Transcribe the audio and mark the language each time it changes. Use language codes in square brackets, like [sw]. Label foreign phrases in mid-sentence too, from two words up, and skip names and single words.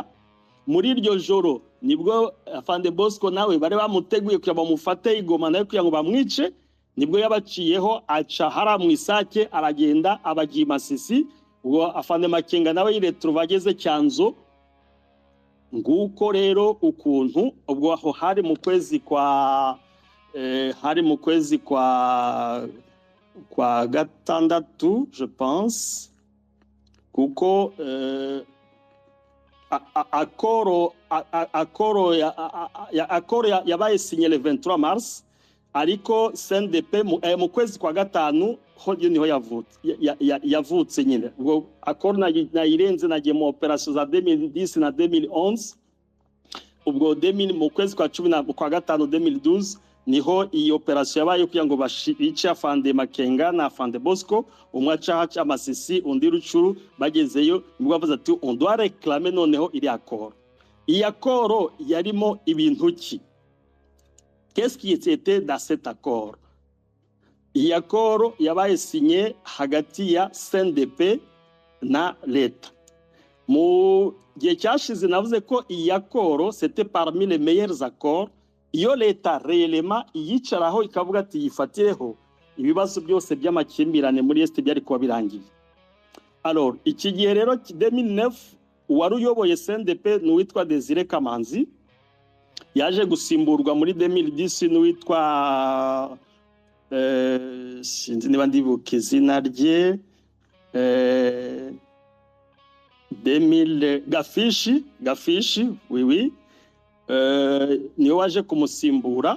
[rw] Muri iryo joro nibwo Afande Bosco nawe bari bamuteguye kugira bamufate Igoma nayo kugira ngo bamwice, nibwo yabaciyeho aca hara mu Isake aragenda abagiye Masisi. Ubwo Afande Makenga nawe yiretruva ageze Cyanzo. Nguko rero ukuntu ubwo aho hari mu kwezi kwa gatandatu [fr] je pense, [rw] kuko akoro yabaye [fr] signé le 23 mars, [rw] ariko CNDP mu kwezi kwa gatanu ho niho yavutse nyine. Ubwo akoro nayirenze nagiye mu operation za 2010 na 2011. Ubwo mu kwezi kwa 10 kwa gatanu 2012 niho iyi operation yabaye kugira ngo bice Afande Makenga na Afande Bosco, umwe aca Masisi undi Rucuru. Bagezeyo nibwo bavuze ati [fr] on doit réclamer [rw] noneho iri akoro. Iyi akoro yarimo ibintu ki? [fr] Qu'est-ce qui était dans cet accord? [rw] Iyi akoro yabaye signé hagati ya CNDP na leta. Mu gihe cyashize navuze ko iyi akoro [fr] c'était parmi les meilleurs accords. [rw] Iyo leta réellement yicaraho ikavuga ati yifatireho ibibazo byose by'amakimbirane muri Est byari kuba birangiye. Alors iki gihe rero 2009 wari uyoboye CNDP n'uwitwa Desire Kamanzi, yaje gusimburwa muri 2010 n'uwitwa sinzi niba ndibuka izina rye, 2000 Gafishi oui niwe waje kumusimbura.